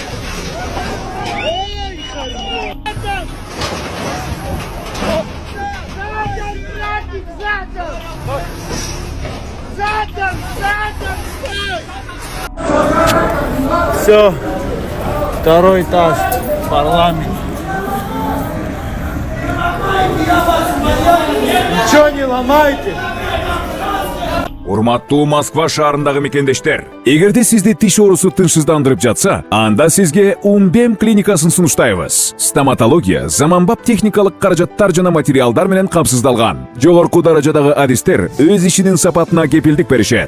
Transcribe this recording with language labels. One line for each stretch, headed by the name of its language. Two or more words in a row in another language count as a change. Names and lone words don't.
Russian: Ой, задом! Задом, братик, задом! Задом, стой! Все, второй этаж, парламент. Ничего не ломайте.
Kyrgyz: Урматтуу Москва шаарындагы мекендештер, эгерде сизди тиш оорусу тынчсыздандырып жатса, анда сизге Умбем клиникасын сунуштайбыз. Стоматология заманбап техникалык каражаттар жана материалдар менен камсыздалган. Жогорку даражадагы адистер өз ишинин сапатына кепилдик беришет.